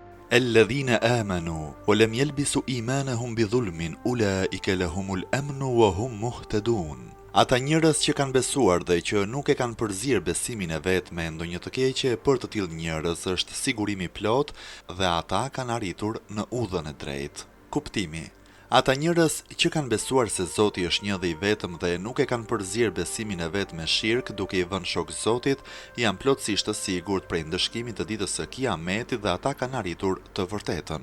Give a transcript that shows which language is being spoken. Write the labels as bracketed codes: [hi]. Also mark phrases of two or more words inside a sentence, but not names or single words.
[ar] الذين آمنوا ولم يلبسوا إيمانهم بظلم أولئك لهم الأمن وهم مهتدون. [sq] Ata njerëz që kanë besuar dhe që nuk e kanë përzierë besimin e vet me ndonjë të keqe, për të tillë njerëz është sigurimi plot dhe ata kanë arritur në udhën e drejtë. Kuptimi: ata njerëz që kanë besuar se Zoti është një dhe i vetëm dhe nuk e kanë përzierë besimin e vet me shirk duke i vënë shok Zotit, janë plotësisht të sigurt prej ndëshkimit të ditës së Kiametit dhe ata kanë arritur të vërtetën.